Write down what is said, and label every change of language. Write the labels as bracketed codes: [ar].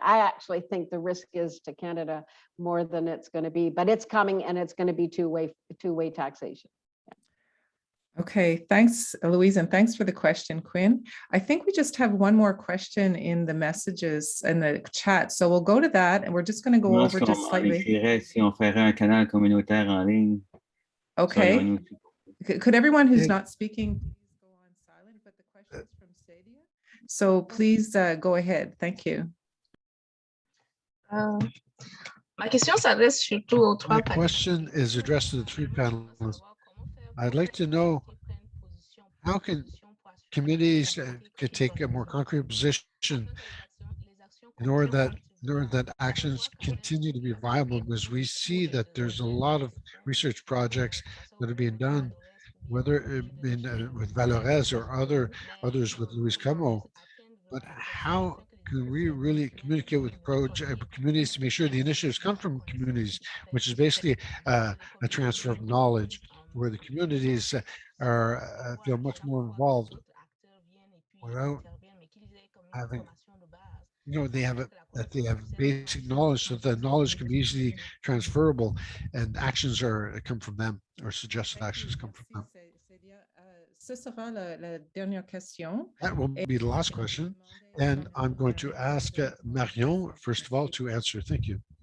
[en] I actually think the risk is to Canada more than it's going to be, but it's coming, and it's going to be two-way taxation. Okay, thanks, Louise, and thanks for the question, Quinn. I think we just have one more question in the messages in the chat. So we'll go to that and we're just going to go over just slightly. [fr] Si on ferait un canal communautaire en ligne. [en] Okay. Could everyone who's not speaking please go on silent? But the question's from Sadia. So please go ahead. Thank you. [fr] Ma question s'adresse surtout aux trois [en] My question is addressed to the three panelists. I'd like to know how can communities could take a more concrete position in order that actions continue to be viable, because we see that there's a lot of research projects that are being done, whether with Valores or others with Luis Como. But how can we really communicate with communities to make sure the initiatives come from communities, which is basically a transfer of knowledge, where the communities are feel much more involved without having, they have basic knowledge, so the knowledge can be easily transferable, and actions come from them, or suggested actions come from them. [fr] Ce sera la dernière question. [en] That will be the last question, and I'm going to ask Marion first of all to answer. Thank you.